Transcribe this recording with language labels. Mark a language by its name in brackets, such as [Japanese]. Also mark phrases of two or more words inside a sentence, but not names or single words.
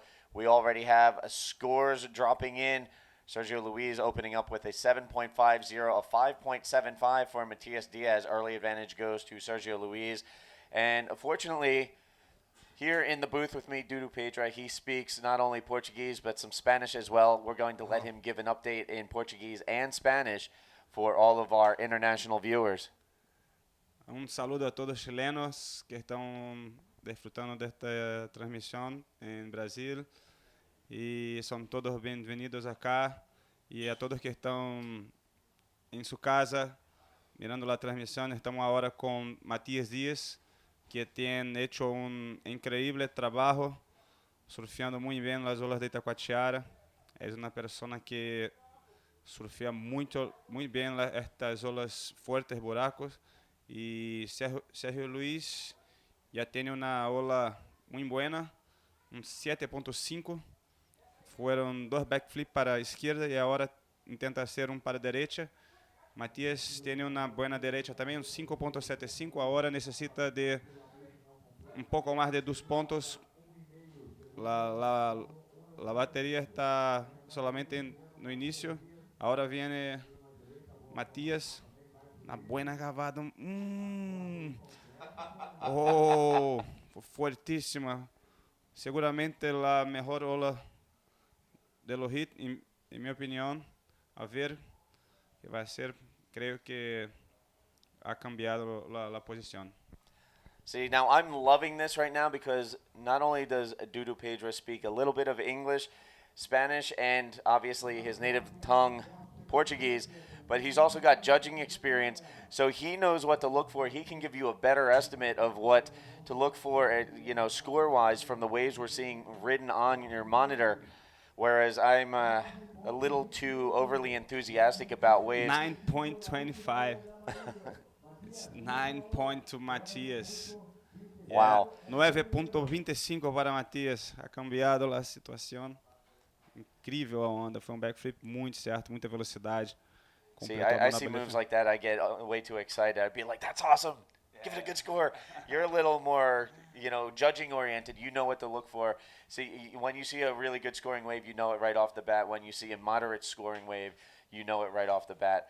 [English] We already have scores dropping in. Sergio Luis opening up with a 7.50, a 5.75 for Matias Diaz. Early advantage goes to Sergio Luis. And fortunately, here in the booth with me, Dudu Pedra, he speaks not only Portuguese but some Spanish as well. We're going to let him give an update in Portuguese and Spanish for all of our international viewers. [Spanish] Saludo a todos [Portuguese] chilenos que estão desfrutando desta transmissão em Brasil. E são todos bem-vindos acá. E a todos que estão em sua casa, mirando a transmissão, estamos agora com Matias Dias, que tem [Spanish] hecho increíble [Portuguese] trabalho, surfeando muito bem nas olas de Itacoatiara. É uma pessoa que surfea muito bem estas olas fuertes, buracos. E Sergio Luis já tem uma ola muito boa, 7.5. Foram 2 backflips para a esquerda e agora tenta ser para a direita. Matias tem uma boa direita também, 5.75. Agora necessita de pouco mais de 2 pontos. A bateria está solamente no início. Agora vem Matias. [Spanish] Una buena cavada. Oh, fuertísima. Seguramente la mejor ola de los hits, en mi opinión. A ver qué va a ser. Creo que ha cambiado la posición. [English] See, now I'm loving this right now because not only does Dudu Pedro speak a little bit of English, Spanish, and obviously his native tongue, Portuguese, but he's also got judging experience, so he knows what to look for. He can give you a better estimate of what to look for, score-wise from the waves we're seeing written on your monitor, whereas I'm a little too overly enthusiastic about waves. 9.25. It's 9 points to Matias. Wow. [Portuguese] 9.25 para Matias. [Spanish] Ha cambiado [Portuguese] a situação. Incrível a onda. Foi backflip muito certo, muita velocidade. [English] See, I see moves like that, I get way too excited. I'd be like, that's awesome. Give it a good score. You're a little more, judging oriented. You know what to look for. See, when you see a really good scoring wave, you know it right off the bat. When you see a moderate scoring wave, you know it right off the bat.